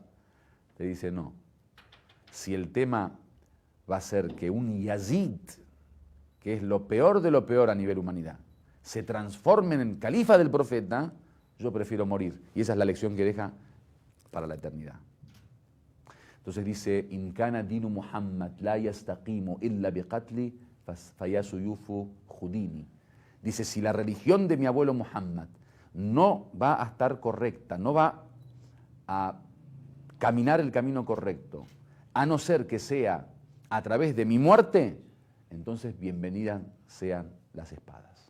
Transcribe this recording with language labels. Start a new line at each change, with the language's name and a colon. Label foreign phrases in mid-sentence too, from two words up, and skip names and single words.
Spanish: Te dice, no, si el tema va a ser que un Yazid, que es lo peor de lo peor a nivel humanidad, se transforme en el califa del profeta, yo prefiero morir. Y esa es la lección que deja para la eternidad. Entonces dice,
Arabic: إن كان دين محمد لا يستقيم إلا بقتلي فيا سيوف خذيني.
Spanish: Dice, si la religión de mi abuelo Muhammad no va a estar correcta, no va a caminar el camino correcto, a no ser que sea a través de mi muerte, entonces bienvenidas sean las espadas.